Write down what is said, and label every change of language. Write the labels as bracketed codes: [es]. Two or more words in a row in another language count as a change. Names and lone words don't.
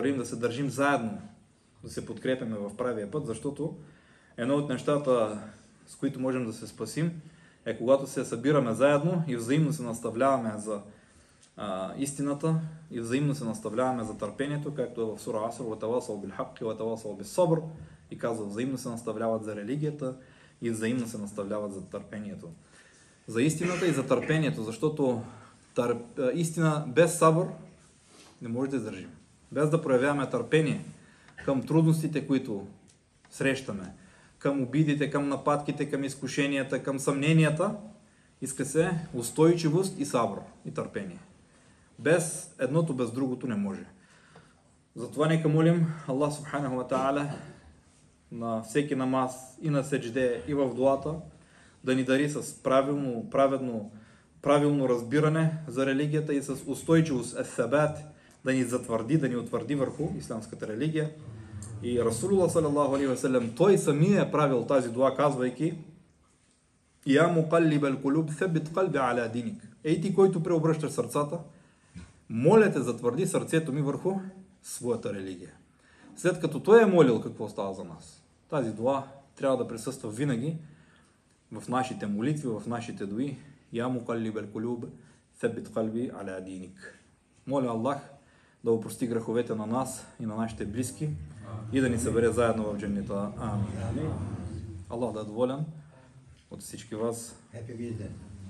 [bg] вървим, да се държим заедно, да се подкрепяме в правия път, защото едно от нещата, с които можем да се спасим, е когато се събираме заедно и взаимно се наставляваме за истината и взаимно се наставляваме за търпението, както е в сура Аср: [ar] وَتَوَاصَوْا بِالْحَقِّ وَتَوَاصَوْا بِالصَّبْرِ, [bg] и казва, взаимно се наставляват за религията и взаимно се наставляват за търпението. За истината и за търпението, защото истина без сабър не може да издържим. Без да проявяваме търпение към трудностите, които срещаме, към обидите, към нападките, към изкушенията, към съмненията, иска се устойчивост и сабър и търпение. Без едното, без другото не може. Затова нека молим Аллах [ar] سبحانه وتعالى [bg] на всеки намаз и на седжде и в дуата да ни дари с правилно разбиране за религията и с устойчивост ес-сабат, да ни затвърди, да ни утвърди върху исламската религия. И Расулуллах [ar] صلى الله عليه وسلم, [bg] той самия е правил тази дуа, казвайки: [ar] يا مقلب القلوب ثبت قلبي على دينك. [bg] Ей ти, който преобръщаш сърцата, моля те, затвърди сърцето ми върху своята религия. След като той е молил, какво става за нас? Тази дуа трябва да присъства винаги в нашите молитви, в нашите дуи. [ar] يا مقلب القلوب ثبت قلبي على دينك. [bg] Моля Аллах да опрости греховете на нас и на нашите близки и да ни събере заедно в дженнета. Амин. Аллах да е доволен от всички вас. [en] Happy birthday.